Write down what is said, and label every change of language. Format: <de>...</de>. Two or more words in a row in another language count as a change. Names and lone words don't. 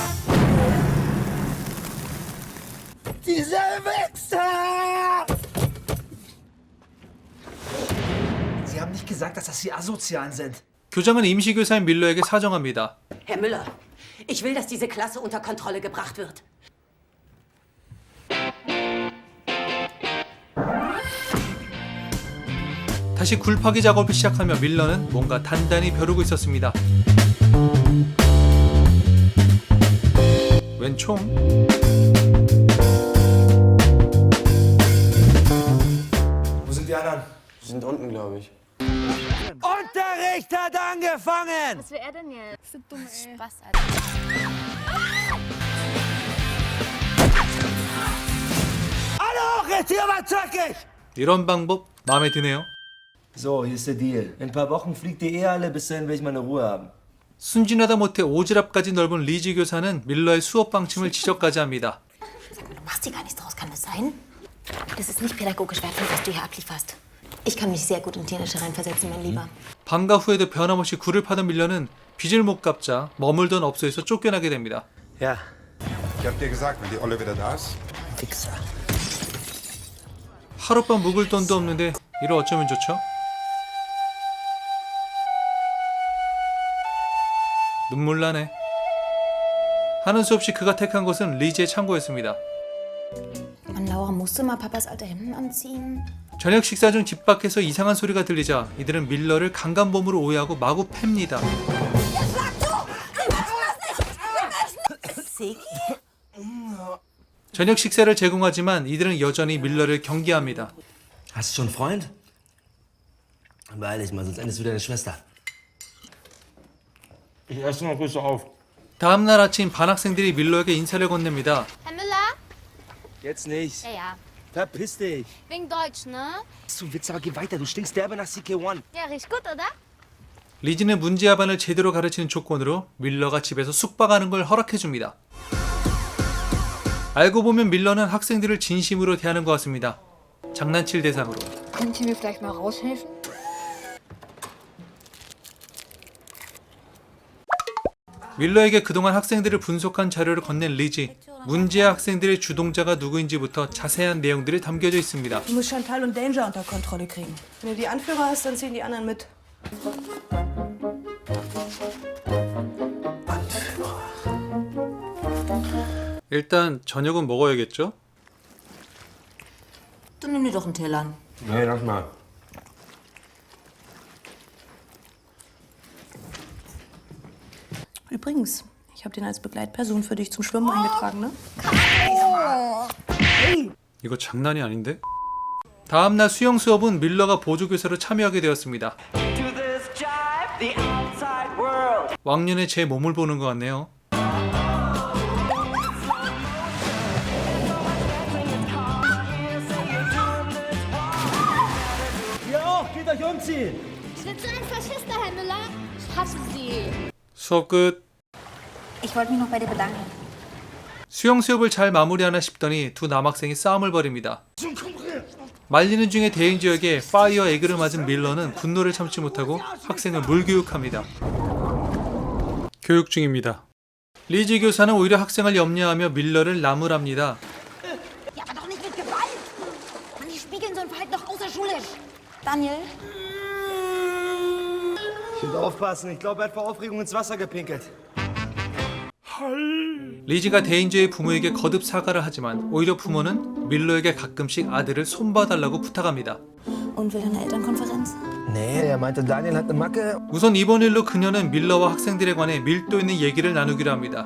<de>Diese Wichser! Sie haben nicht gesagt, dass das die Asozialen sind.</de> <ko>교장은 임시교사인 밀러에게 사정합니다.</ko> <de>Herr Müller, ich will, dass diese Klasse unter Kontrolle gebracht wird.</de> <ko>다시 굴파기 작업을 시작하며 밀러는 뭔가 단단히 벼르고 있었습니다. 웬 총?</ko> <de>Wo sind die anderen? Die sind unten, glaube ich. Unterricht hat angefangen! Was will er denn jetzt? Das ist dumm, ey. Spaß, Alter. Alle hoch, jetzt hier war zackig!</de> <ko>이런 방법 마음에 드네요.</ko> <de>So, hier ist der Deal. In ein paar Wochen fliegt ihr alle, bis dahin will ich meine Ruhe haben.</de> <ko>순진하다 못해 오지랖까지 넓은 리지 교사는 밀러의 수업 방침을 지적까지 합니다.</ko> <de>Sag mal, du machst dir gar nichts draus, kann das sein? Das ist nicht pädagogisch wertvoll, was du hier ablieferst. Ich kann mich sehr gut in Teenager reinversetzen, mein Lieber.</de> <ko>방과 후에도 변함없이 굴을 파던 밀러는 빚을 못 갚자 머물던 업소에서 쫓겨나게 됩니다.</ko> <de>Ja. Ich hab dir gesagt, wenn die Olle wieder da ist. Wichser.</de> <ko>하룻밤 묵을 돈도 없는데 이를 어쩌면 좋죠? 눈물 나네. 하는 수 없이 그가 택한 곳은 리지의 창고였습니다.</ko> <de>Mann, Laura, musst du mal Papas alte Hemden anziehen?</de> <ko>저녁 식사 중 집 밖에서 이상한 소리가 들리자 이들은 밀러를 강간범으로 오해하고 마구 팹니다. 저녁 식사를 제공하지만 이들은 여전히 밀러를 경계합니다.</ko> <de>Hast du schon einen Freund? Beeil dich mal, sonst endest du deine Schwester. Ich esse noch bis auf.</de> <ko>다음날 아침 반 학생들이 밀러에게 인사를 건넵니다.</ko> <de>Herr Müller? Jetzt nicht. Ja, ja. Verpiss dich. Wegen Deutsch, ne? Du Witz, aber geh weiter. Du stinkst derbe nach CK1. Ja, riecht gut, oder?</de> <ko>리지는 문제아반을 제대로 가르치는 조건으로 밀러가 집에서 숙박하는 걸 허락해줍니다. 알고 보면 밀러는 학생들을 진심으로 대하는 것 같습니다. 장난칠 대상으로.</ko> <de>Könnt ihr mir vielleicht mal raushelfen?</de> <ko>밀러에게 그동안 학생들을 분석한 자료를 건넨 리지. 문제의 학생들의 주동자가 누구인지부터 자세한 내용들이 담겨져 있습니다.</ko> <de>Du musst Chantal und Danger unter Kontrolle kriegen. Wenn du die Anführer hast, dann ziehen die anderen mit.</de> <ko>일단 저녁은 먹어야겠죠?</ko> <de>Dann nimm dir doch einen Teller. Nee, lass mal. Übrigens, ich habe den als Begleitperson für dich zum Schwimmen eingetragen, ne?</de> <ko>이거 장난이 아닌데? 다음날 수영 수업은 밀러가 보조교사로 참여하게 되었습니다. 왕년에 제 몸을 보는 것 같네요.</ko> <de>Ihr auch, geht euch umziehen. Sie sind so ein Faschister, Herr Müller. Ich hasse Sie.</de> <ko>수업 끝.</ko> <de>Ich wollte mich noch bei dir bedanken.</de> <ko>수영 수업을 잘 마무리하나 싶더니 두 남학생이 싸움을 벌입니다. 말리는 중에 대행 지역에 파이어 에그를 맞은 밀러는 분노를 참지 못하고 학생을 물교육합니다. 교육 중입니다. 리지 교사는 오히려 학생을 염려하며 밀러를 나무랍니다.</ko> <de>Ja, aber doch nicht mit Gewalt! Mann, die spiegeln so ein Verhalten doch außerschulisch. Daniel? Ich muss aufpassen. Ich glaube, er hat vor Aufregung ins Wasser gepinkelt.</de> <ko>리지가 데인저의 부모에게 거듭 사과를 하지만 오히려 부모는 밀러에게 가끔씩 아들을 손봐달라고 부탁합니다.</ko> <de>Und will eine Elternkonferenz? Nee, er meinte, Daniel hat eine Macke.</de> <ko>우선 이번 일로 그녀는 밀러와 학생들에 관해 밀도 있는 얘기를 나누기로 합니다.</ko>